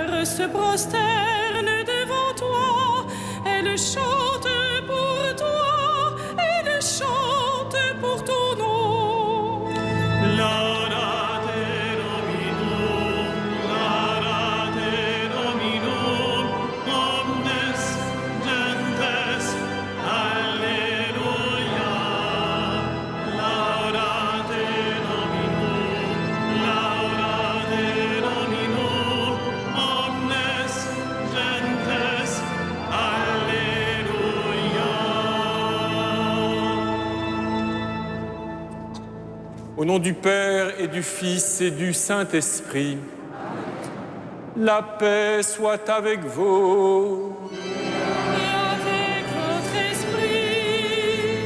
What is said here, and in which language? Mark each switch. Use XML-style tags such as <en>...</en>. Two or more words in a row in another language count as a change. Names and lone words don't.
<fr>se prosternent devant toi. Elle chante pour toi, elle chante pour ton nom.</fr> <la>Laudate Dominum, omnes gentes, Alleluia. Laudate Dominum, omnes gentes, Alleluia.</la> <fr>Au nom du Père et du Fils et du Saint-Esprit, la paix soit avec vous. Et avec votre esprit.</fr>